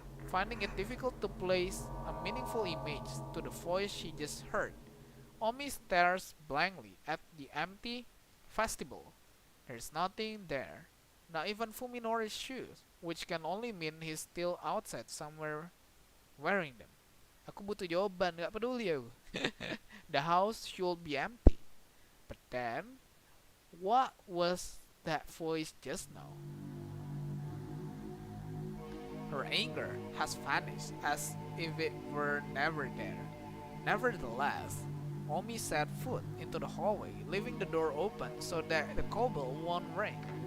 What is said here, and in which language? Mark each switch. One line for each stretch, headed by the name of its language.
English: Finding it difficult to place a meaningful image to the voice she just heard, Omi stares blankly at the empty vestibule. There's nothing there, not even Fuminori's shoes, which can only mean he's still outside somewhere wearing them.
Indonesian: Aku butuh jawaban, gak peduli aku.
English: The house should be empty. But then, what was that voice just now? Her anger has vanished as if it were never there. Nevertheless, Omi set foot into the hallway, leaving the door open so that the cobble won't ring.